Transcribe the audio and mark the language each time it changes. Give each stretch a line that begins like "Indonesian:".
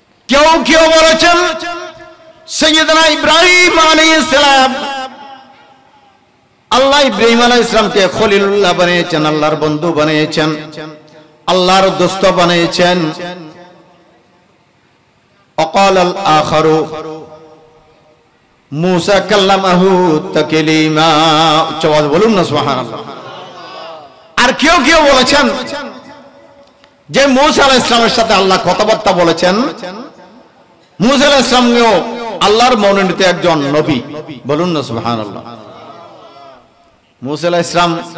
Bangla: কেউ কেউ বলেছেন সাইয়্যিদনা ইব্রাহিম আলাইহিস সালাম, আল্লাহ ইব্রাহিম আলাইহিস সালামকে খলিলুল্লাহ বানিয়েছেন, আল্লাহর বন্ধু বানিয়েছেন, আল্লাহর দোস্ত বানিয়েছেন।
Arabic: وقال الآخر موسى كلمه تكليما।
Bangla: জবাব বলুন না সুবহানাল্লাহ। আর কেউ কেউ বলেছেন যে মূসা আলাইহিস সালামের সাথে আল্লাহ কথাবার্তা বলেছেন। মূসা আলাইহিস সালামও আল্লাহর মনোনীত একজন নবী। বলুন না সুবহানাল্লাহ। মূসা আলাইহিস সালাম